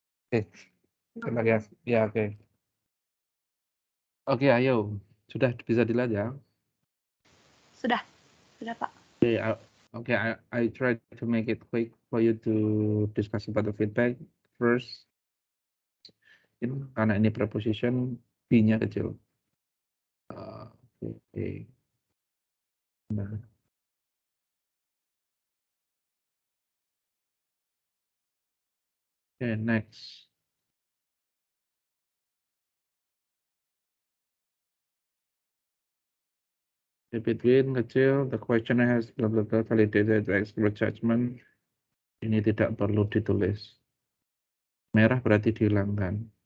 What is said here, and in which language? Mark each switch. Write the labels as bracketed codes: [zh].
[id] Oke. Terima kasih. Ya, oke. Oke, Ayo. Sudah bisa dilihat ya? Sudah, Pak. [en] Okay, I try to make it quick for you to discuss about the feedback first. [id] Karena ini preposition, B-nya kecil. Oke. Nah. [en] Okay, next. Between kecil, the questioner has blah blah blah validated the expert judgment. [id] Ini tidak perlu ditulis. Merah berarti dihilangkan.